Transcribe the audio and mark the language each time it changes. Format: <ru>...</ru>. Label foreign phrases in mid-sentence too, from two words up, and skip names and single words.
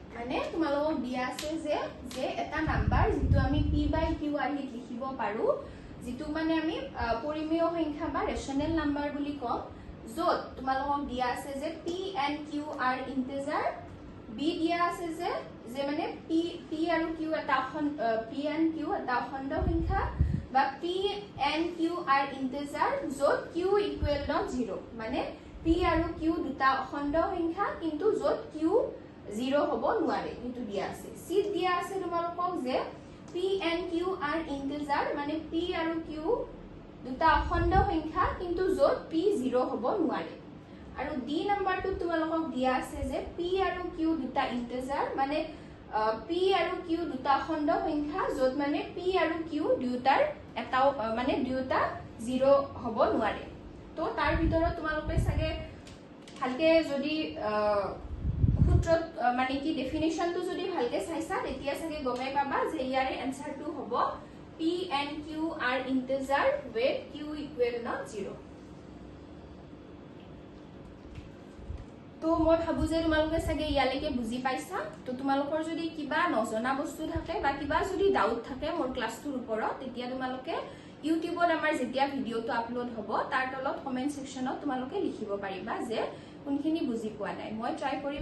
<as>মানে তোমালোকক দিয়া আছে যে এটা নাম্বাৰ যেটো আমি p/q আহি লিখিব পাৰো যেটো মানে আমি পৰিমেয় সংখ্যা বা</as> <en>rational number</en> <as>বুলি কম যত তোমালোকক দিয়া আছে যে</as> <en>p and q are integer</en> <as>b দিয়া আছে যে মানে p আৰু q এটা</as> <en>p and q</en> <as>এটা অখণ্ড সংখ্যা বা</as> <en>p and q are integer</en> <as>যত</as> <en>q equal not 0</en> <as>মানে p আৰু q দুটা অখণ্ড সংখ্যা কিন্তু যত q 0 হ'ব নোৱাৰে এটো দিয়া আছে c দিয়া আছে তোমালোকক যে</as> <en>p and q are integer</en> <as>মানে p আৰু q দুটা অখণ্ড সংখ্যা কিন্তু যত p 0 হ'ব নোৱাৰে আৰু d নাম্বাৰটো তোমালোকক দিয়া আছে যে p আৰু q দুটা ইন্টিজাৰ মানে p আৰু q দুটা অখণ্ড সংখ্যা যত মানে p আৰু q দুটাৰ এটাও মানে দুটা 0 হ'ব নোৱাৰে তো তাৰ ভিতৰত তোমালোকে সাগে ভালকে যদি সূত্ৰত মানে কি ডেফিনিশনটো যদি ভালকে চাইছা তেতিয়া সাগে গমে পাবা যে ইয়াৰে আনসাৰটো হ'ব</as> <en>p and q are integer with q equal not 0</en> <as>তো মই ভাবু যে তোমালোকে সাগে ইয়ালৈকে বুজি পাইছা তো তোমালোকৰ যদি কিবা নজনা বস্তু থাকে বা কিবা যদি ডাউট থাকে মোৰ ক্লাছটোৰ ওপৰত তেতিয়া তোমালোকে ইউটিউবত আমাৰ যেতিয়া ভিডিওটো আপলোড হ'ব তাৰ তলত</as> <en>comment sectionত</en> <as>তোমালোকে লিখিব পাৰিবা যে কোনখিনি বুজি পোৱা নাই মই ট্ৰাই কৰিম</as>